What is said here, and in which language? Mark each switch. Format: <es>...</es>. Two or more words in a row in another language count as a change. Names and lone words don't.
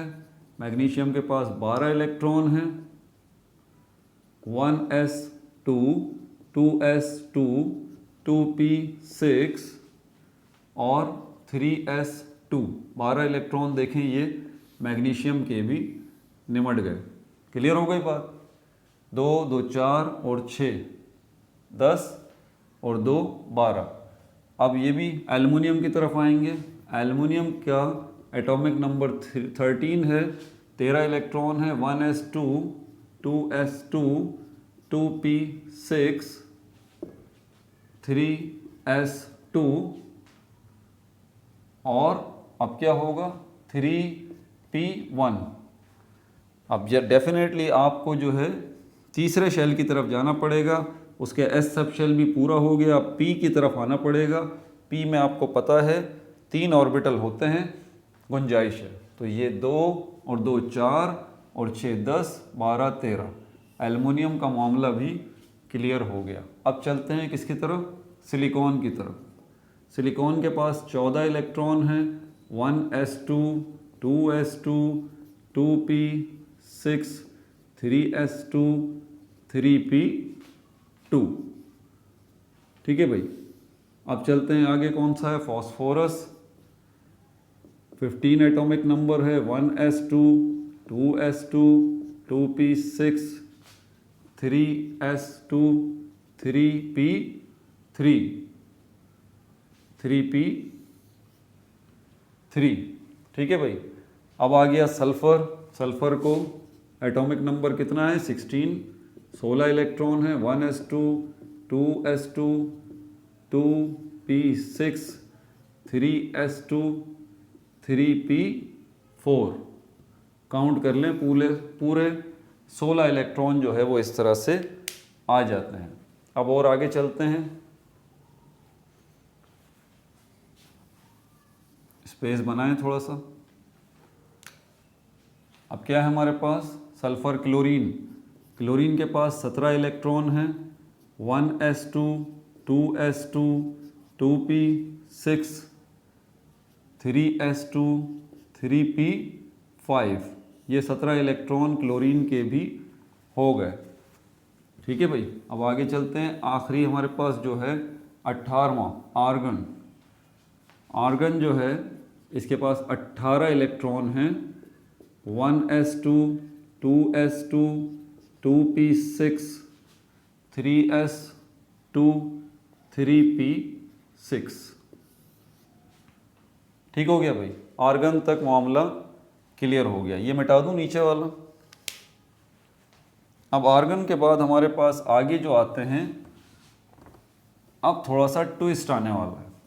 <hi>मैग्नीशियम के पास 12 इलेक्ट्रॉन हैं, 1s2 2s2 2p6 और 3s2, 12 इलेक्ट्रॉन देखें ये मैग्नीशियम के भी निमट गए। क्लियर हो गई बात। 2 2 4 और 6 10 और 2 12। अब ये भी एल्युमिनियम की तरफ आएंगे। एल्युमिनियम का</hi> <en>atomic number</en> <hi>13 है, 13 इलेक्ट्रॉन है, 1s2 2s2 2p6 3s2 और अब क्या होगा 3p1। अब डेफिनेटली आपको जो है तीसरे शेल की तरफ जाना पड़ेगा, उसके</hi> <en>s sub shell</en> <hi>भी पूरा हो गया, अब पी की तरफ आना पड़ेगा। पी में आपको पता है 3 ऑर्बिटल होते हैं, गुंजाइश है। तो ये 2 और 2 4 और 6 10 12 13। एल्युमिनियम का मामला भी क्लियर हो गया। अब चलते हैं किसकी तरफ, सिलिकॉन की तरफ। सिलिकॉन के पास 14 इलेक्ट्रॉन हैं, 1s2 2s2 2p6 3s2 3p2। ठीक है भाई। अब चलते हैं आगे, कौन सा है, फॉस्फोरस। 15</hi> <en>atomic number</en> <hi>है, 1s2 2s2 2p6 3s2 3p3 3p3। ठीक है भाई। अब आ गया सल्फर। सल्फर को</hi> <en>atomic number</en> <hi>कितना है, 16, 16 इलेक्ट्रॉन है, 1s2 2s2 2p6 3s2 3p4। काउंट कर लें, पूरे 16 इलेक्ट्रॉन जो है वो इस तरह से आ जाते हैं। अब और आगे चलते हैं, स्पेस बनाएं थोड़ा सा। अब क्या है हमारे पास,</hi> <en>sulphur chlorine.</en> <hi>क्लोरीन के पास 17 इलेक्ट्रॉन हैं, 1s2 2s2 2p6 3s2 3p5। ये 17 इलेक्ट्रॉन क्लोरीन के भी हो गए। ठीक है भाई। अब आगे चलते हैं, आखिरी हमारे पास जो है 18वां आर्गन। आर्गन जो है इसके पास 18 इलेक्ट्रॉन हैं, 1s2 2s2 2p6 3s2 3p6। ठीक हो गया भाई। आर्गन तक मामला क्लियर हो गया। ये मिटा दूं नीचे वाला। अब आर्गन के बाद हमारे पास आगे जो आते हैं, अब थोड़ा सा ट्विस्ट आने वाला है।</hi>